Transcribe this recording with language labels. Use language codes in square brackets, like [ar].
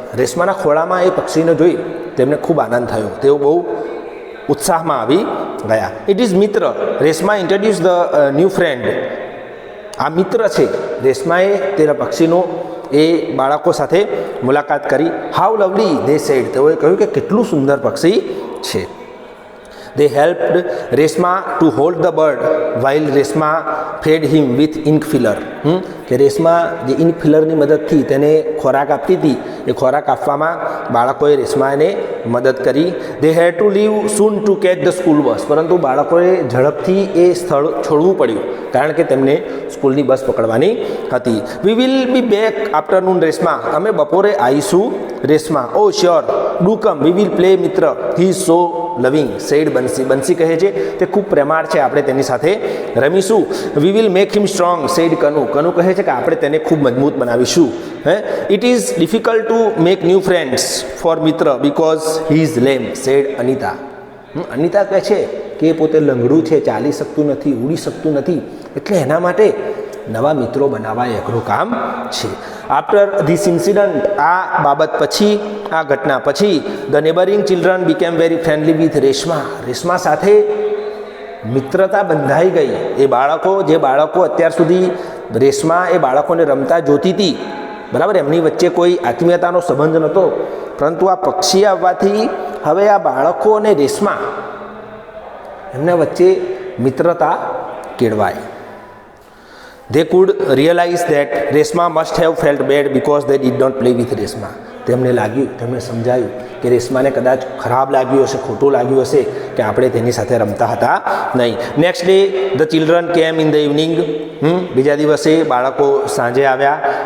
[gu] રેશમાના ખોળામાં એ પક્ષીને જોઈ તેમને ખૂબ આનંદ થયો. તેઓ બહુ ઉત્સાહમાં આવી ગયા. [en] It is મિત્ર. Reshma introduce the new friend. [gu] આ મિત્ર છે. રેશમાએ તેના પક્ષીનો એ બાળકો સાથે મુલાકાત કરી. [en] How lovely they said. [gu] તેઓએ કહ્યું કે કેટલું સુંદર પક્ષી છે. [en] They helped Reshma to hold the bird while Reshma fed him with ink filler. [gu] કે રેશમા જે ઇન્ક ફિલરની મદદથી તેને ખોરાક આપતી હતી એ ખોરાક આપવામાં બાળકોએ રેશમાને મદદ કરી. [en] They had to leave soon to catch the school bus. [gu] પરંતુ બાળકોએ ઝડપથી એ સ્થળ છોડવું પડ્યું કારણ કે તેમને સ્કૂલની બસ પકડવાની હતી. [en] We will be back afternoon Reshma. [gu] અમે બપોરે આવીશું [en] Reshma. Oh sure, do come, we will play Mitra. He is so loving said [gu] બંસી. બંસી કહે છે તે ખૂબ પ્રેમાળ છે, આપણે તેની સાથે રમીશું. [en] we will make him strong said [gu] Kanu. Kanu કહે છે કે આપણે તેને ખૂબ મજબૂત બનાવીશું. [en] It is difficult to make new friends for Mitra because he is lame said Anita. [gu] Anita કહે છે કે એ પોતે લંગડું છે, ચાલી શકતું નથી, ઉડી શકતું નથી, એટલે એના માટે નવા મિત્રો બનાવવા એ અઘરું કામ છે. [en] after this incident, [gu] આ બાબત પછી, આ ઘટના પછી, [en] The neighbouring children became very friendly with Reshma. [gu] Reshma સાથે મિત્રતા બંધાઈ ગઈ. એ બાળકો, જે બાળકો અત્યાર સુધી રેશમા એ બાળકોને રમતા જોતી હતી, બરાબર, એમની વચ્ચે કોઈ આત્મીયતાનો સંબંધ નહોતો, પરંતુ આ પક્ષી આવવાથી હવે આ બાળકો અને રેશમા એમના વચ્ચે મિત્રતા કેળવાય. [en] They could realize that Reshma must have felt bad because they did not play with Reshma. [gu] તેમને લાગ્યું, તેમને સમજાયું કે રેશમાને કદાચ ખરાબ લાગ્યું હશે, ખોટું લાગ્યું હશે કે આપણે તેની સાથે રમતા હતા નહીં. [en] Next day the children came in the evening. [gu] બીજા દિવસે બાળકો સાંજે આવ્યા.